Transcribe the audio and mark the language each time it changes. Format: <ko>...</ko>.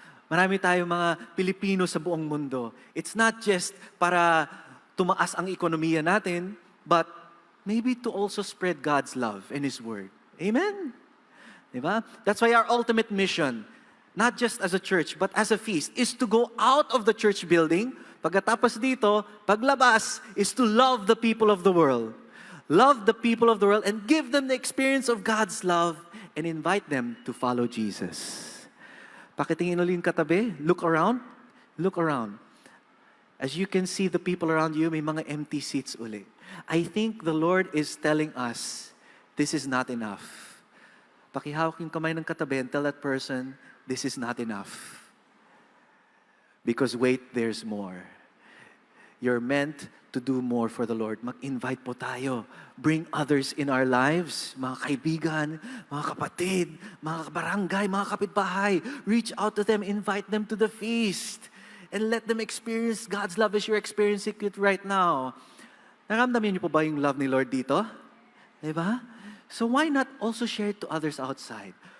<tl>Marami tayong mga Pilipino sa buong mundo.</tl> <en>It's not just</en> <tl>para tumaas ang ekonomiya natin,</tl> <en>but maybe to also spread God's love and His Word. Amen?</en> <tl>Diba?</tl> <en>That's why our ultimate mission, not just as a church, but as a feast, is to go out of the church building.</en> <tl>Pagkatapos dito, paglabas,</tl> <en>is to love the people of the world. Love the people of the world and give them the experience of God's love and invite them to follow Jesus.</en> <tl>Pakitingin ulit yung katabi,</tl> <en>look around, look around. As you can see the people around you,</en> <tl>may mga</tl> <en>empty seats</en> <tl>uli.</tl> <en>I think the Lord is telling us, this is not enough.</en> <tl>Pakihawak yung kamay ng katabi</tl> <en>and tell that person, this is not enough. Because wait, there's more. You're meant to do more for the Lord.</en> <tl>Mag-invite po tayo.</tl> <en>Bring others in our lives,</en> <tl>mga kaibigan, mga kapatid, mga barangay, mga kapitbahay.</tl> <en>Reach out to them, invite them to the feast, and let them experience God's love as you're experiencing it right now.</en> <tl>Naramdaman niyo po ba yung love ni Lord dito? Diba?</tl> <en>So why not also share it to others outside?</en>